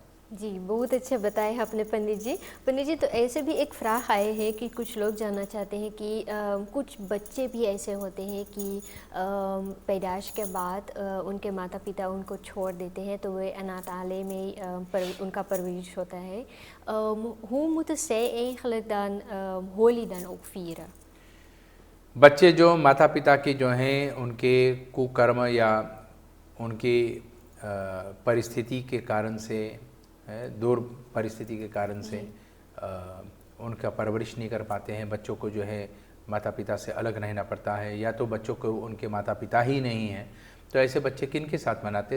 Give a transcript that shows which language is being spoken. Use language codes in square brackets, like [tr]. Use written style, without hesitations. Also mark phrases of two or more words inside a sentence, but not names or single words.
[hi] जी, बहुत अच्छे बताए आपने पंडित जी। पंडित जी, तो ऐसे भी एक फ्राह आए हैं कि कुछ लोग जानना चाहते हैं कि कुछ बच्चे भी ऐसे होते हैं कि पैदाइश के बाद उनके माता पिता उनको छोड़ देते हैं, तो वे अनाथालय में उनका परवरिश होता है। [nl] Hoe moeten zij eigenlijk dan holy dan ook vieren? [hi] बच्चे जो माता पिता के जो हैं उनके कुकर्म या उनकी परिस्थिति के कारण से, दूर परिस्थिति के कारण से उनका परवरिश नहीं कर पाते हैं। बच्चों को जो है माता पिता से अलग रहना पड़ता है, या तो बच्चों को उनके माता पिता ही नहीं हैं, तो ऐसे बच्चे किन के साथ मनाते हैं?